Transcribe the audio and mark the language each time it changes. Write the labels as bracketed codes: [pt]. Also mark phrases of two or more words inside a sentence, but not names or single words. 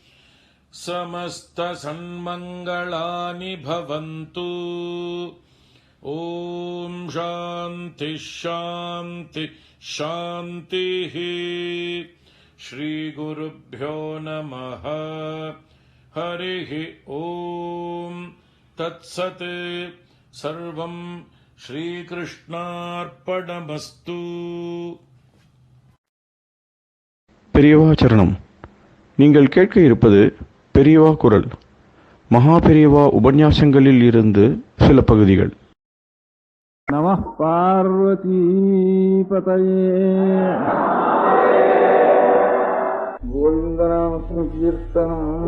[sa] समस्तसन्मङ्गलानि भवन्तु ॐ शान्ति शान्ति शान्तिः श्रीगुरुभ्यो नमः हरिः ॐ तत्सत् सर्वं श्रीकृष्णार्पणमस्तु. [ta] பெரியவா சரணம். நீங்கள் கேட்க இருப்பது பெரியவா குரல். மகா பெரியவா உபன்யாசங்களில் இருந்து சில பகுதிகள். [sa] नम पार्वती पतये गोविन्दनाम कीर्तनम्.